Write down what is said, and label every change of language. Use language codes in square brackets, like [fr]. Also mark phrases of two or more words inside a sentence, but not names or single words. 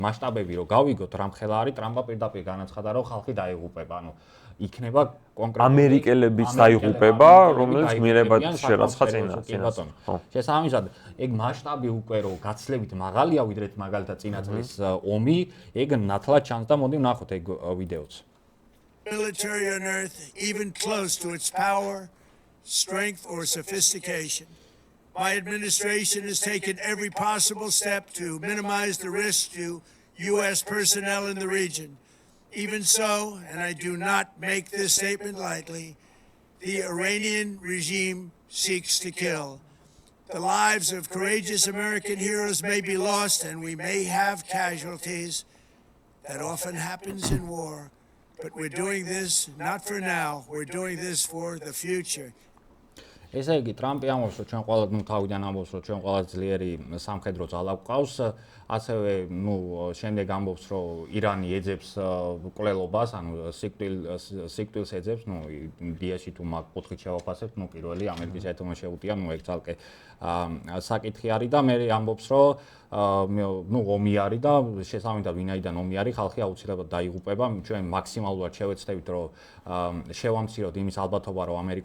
[ka] მასშტაბები რო გავიგოთ, რამხელა არის ტრამპა პირდაპირ განაცხადა, რომ ხალხი დაიღუპება, ანუ იქნება კონკრეტული ამერიკელებიც დაიღუპება, რომელიც მიერებად შერაცხა წინას. შესაბამისად, ეგ მასშტაბი უკვე რო გაცლებით მაღალია, ვიდრე მაგალითად წინა წლის ომი, ეგ ნათლად ჩანს და მოდი ვნახოთ ეგ ვიდეოც. [en] Military on earth even close to its power, strength or sophistication. My administration has taken every possible step to minimize the risk to U.S. personnel in the region. Even so, and I do not make this statement lightly, the Iranian regime seeks to kill. The lives of courageous American heroes may be lost and we may have casualties. That often happens in war. But we're doing this not for now, we're doing this for the future. [ka] ესე იგი, ტრამპი ამბობს, რომ ჩვენ ყველა თავიდან ამბობს, რომ ჩვენ ყველა ძლიერი სამხედრო ძალა გვყავს, ასევე, შემდეგ ამბობს, რომ ირანი ეძებს მკვლელობას, ანუ სიკვდილს ეძებს, იდეაში თუ მაგ კუთხით შევაფასებთ, პირველი ამერიკის ერთმა შეუტია, ეგ ძალკე საკითხი არის და მე ამბობს, რომ ომი არის და შესაბამისად ვინაიდან ომი არის, ხალხი აუცილებლად დაიღუპება, ჩვენ მაქსიმალურად შევეცდებით, რომ შევამციროთ იმის ალბათობა, რომ